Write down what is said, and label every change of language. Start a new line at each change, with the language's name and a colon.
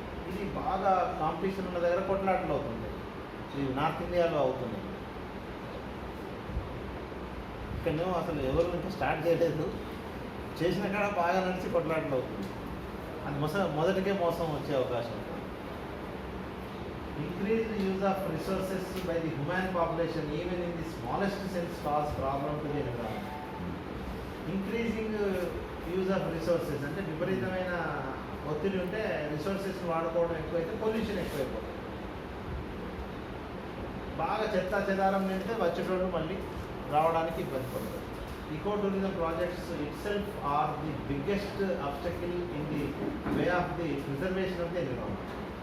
Telugu: ఇది బాగా కాంపిటీషన్ ఉన్న దగ్గర కొట్లాటలు అవుతుంటాయి. ఇది నార్త్ ఇండియాలో అవుతుంది. ఇక్కడనేమో అసలు ఎవరు ఇంకా స్టార్ట్ చేయలేదు, చేసిన కాడ బాగా నడిచి కొట్లాటలు అవుతుంది. అది మొదటికే మోసం వచ్చే అవకాశం ఉంటుంది.
English: Increased use of resources by the human population even in the smallest sense cause problem to the environment. Increasing use of resources
Telugu: అంటే విపరీతమైన ఒత్తిడి ఉంటే రిసోర్సెస్ వాడుకోవడం ఎక్కువైతే పొల్యూషన్ ఎక్కువైపోతుంది. బాగా చెత్త చెదారం నిండితే వచ్చేటోళ్ళు మళ్ళీ రావడానికి ఇబ్బంది పడుతుంది.
English: Eco tourism projects itself are the biggest obstacle in the way of the preservation of the environment.